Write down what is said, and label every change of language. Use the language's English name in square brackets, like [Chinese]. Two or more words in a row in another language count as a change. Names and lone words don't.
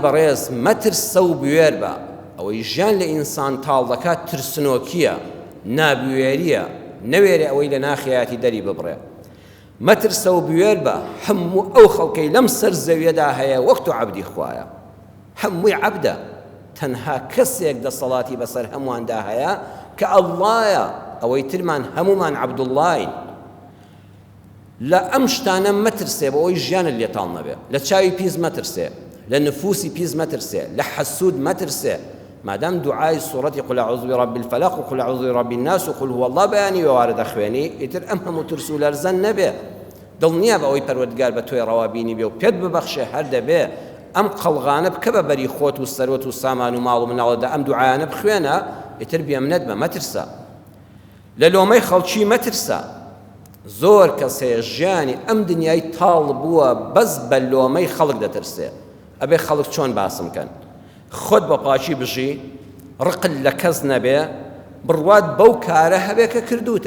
[Central Kurdish] بەڕێز مەترسە و بوێر بە ئەوەی ژیان لە ئینسان تاڵ دەکات ترسنۆکیە نابوێریە نەوێرە ئەوەی لە ناخیاتی دەری ببڕێ مەترسە و بوێر بە هەموو ئەو خەڵکەی لەم سەر زەویەدا هەیە وەک تۆ عەبدی خوایە هەمووی عەبدە تەنها کەسێک دەسەڵاتی بەسەر هەموواندا هەیە کە ئەڵڵایە ئەوەی ترمان هەمومان عەبدوڵڵاین لە ئەم شتانە مەترسێ بە ئەوەی ژیانت لێتاڵ نەبێ لە چاوی پیس مەترسێ لە نفوسی پیس مەترسێ لە حەسوود مەترسێ مادام دوعای سوڕەتی [Arabic] قل أعوذ برب الفلق [Central Kurdish] و [Arabic] قل أعوذ برب الناس [Central Kurdish] و [Arabic] قل هو الله [Central Kurdish] بەیانی وێوارە دەخوێنی ئیتر ئەم هەموو ترس و لەرزەن نەبێ دڵ نییە بە ئەوەی پەروەردگار بە تۆی ڕەوابینی بێ و پێت ببەخشێ هەر دەبێ ئەم قەڵغانە بکە بە بەری خۆت و سەرۆت و سامان و ماڵ و مناڵەدا ئەم دوعایانە بخوێنە ئیتر بێمنەت بە مەترسە لە لۆمەی خەڵکی مەترسە زۆر کەسەیە ژیانی ئەم دنیای تاڵ بووە بەس بە لۆمەی خەڵک دەترسێ ئەبێ خەڵک چۆن باسم کەن خۆت بە پاچی بژی ڕقل لە کەس نەبێ بڕوات بەو کارە هەبێ کە کردوتە